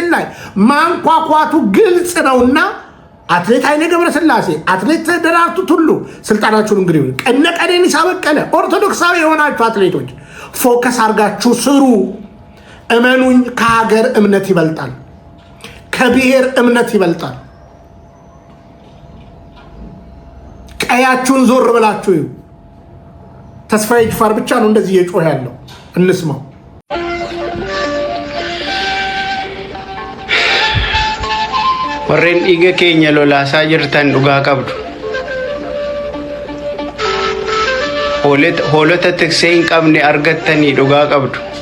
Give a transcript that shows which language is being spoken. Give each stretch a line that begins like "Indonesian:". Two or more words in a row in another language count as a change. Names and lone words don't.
Amharic: ላይ ማንኳኳቱ ግልጽ ነውና አትሌት ኃይሌ ገብረስላሴ፣ አትሌት ደራርቱ ቱሉ ስልጣናችሁን እንግዲህ እነ ቀነኒሳ በቀለ ኦርቶዶክሳዊ የሆናችሁ አትሌቶች ፎከስ አድርጋችሁ ስሩ። እመኑኝ፣ ከሀገር እምነት ይበልጣል፣ ከብሔር እምነት ይበልጣል። ቀያችሁን ዞር ብላችሁ ተስፋዬ ጅፋር ብቻ ነው እንደዚህ እየጮህ ያለው። እንስማው።
Oromo: warreen dhiiga keenya lolaasaa jirtan dhugaa qabdu. Hoolota tiksee hin qabne argattanii dhugaa qabdu.